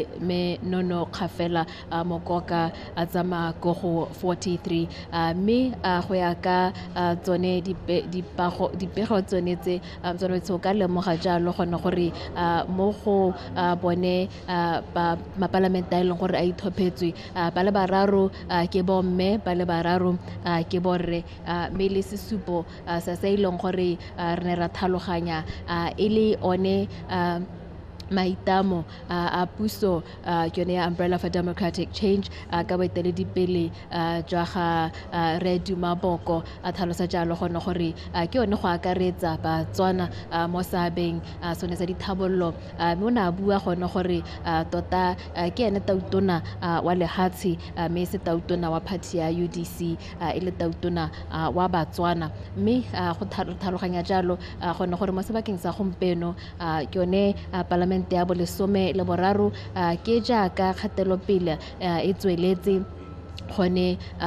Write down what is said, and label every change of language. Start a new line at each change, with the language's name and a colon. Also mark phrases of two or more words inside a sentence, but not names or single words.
Tswana: me Nono Khafela Mokoka a tsamaya go 43 mme go ya ka tsone dipego tsone tse tsone tse ka lemoga jalo gone gore mo go bone ba maparlamenta a eleng gore a ithopetswe ba le bararo ke bomme ba le bararo ke borre mme le sesupo sa se ileng gore re ne ra tlhaloganya e le one maitamo a puso yone ya umbrella for democratic change ka boeteledipele jwa ga Re Duma Boko a tlhalosa jalo gone gore ke yone go akaretsa Batswana mo sabeng sone sa dithabollo mo na bua gone gore tota ke ene tautona wa lehatsi mme se tautona wa party ya UDC e le tautona wa Batswana mme go tlhaloganya jalo gone gore mo sebakeng sa gompeno ke yone parliament ya bolesome le boraro ke jaaka kgatelopele e tsweletse gone